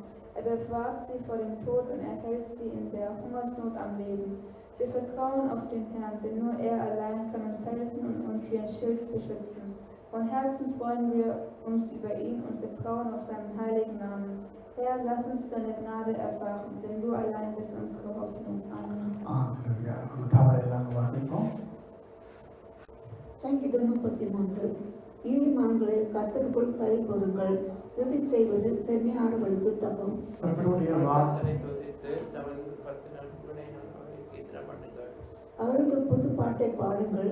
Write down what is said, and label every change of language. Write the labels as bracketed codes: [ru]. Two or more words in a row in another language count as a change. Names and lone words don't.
[de] Er bewahrt sie vor dem Tod und erhält sie in der Hungersnot am Leben. Wir vertrauen auf den Herrn, denn nur er allein kann uns helfen und uns wie ein Schild beschützen. Von Herzen freuen wir uns über ihn und vertrauen auf seinen heiligen Namen. Herr, lass uns deine Gnade erfahren, denn du allein bist unsere Hoffnung. Amen. [ta] சங்கீதம் 33. நீதிமான்களே, கர்த்தருக்குள் களி கூறுங்கள். துதி செய்வது செம்மையானவர்களுக்கு தகும். அவருக்கு புது பாட்டை பாடுங்கள்.